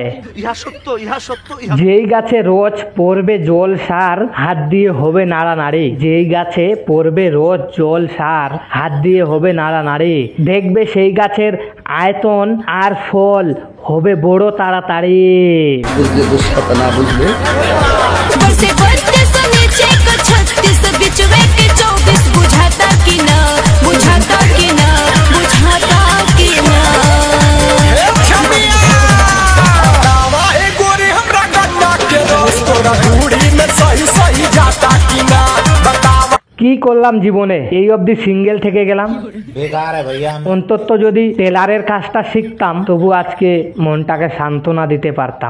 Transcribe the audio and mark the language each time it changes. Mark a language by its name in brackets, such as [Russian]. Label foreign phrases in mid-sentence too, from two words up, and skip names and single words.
[Bangla] যেই গাছে রোজ পড়বে জল সার হাত দিয়ে হবে নাড়ানাড়ি, যেই গাছে পড়বে রোজ জল সার হাত দিয়ে হবে নাড়ানাড়ি, দেখবে সেই গাছের আয়তন আর ফল হবে বড় তাড়াতাড়ি। বুঝলে বুঝতে না বুঝলে [Bhojpuri] ऊपर से 32 नीचे का 36 बीच में के 24 बुझाता कि ना बुझाता कि ना बुझाता कि ना [Bangla] কি করলাম জীবনে, এই অবধি সিঙ্গেল থেকে গেলাম। অন্তত যদি টেলারের কাজটা শিখতাম তবু আজকে মনটাকে সান্ত্বনা দিতে পারতাম।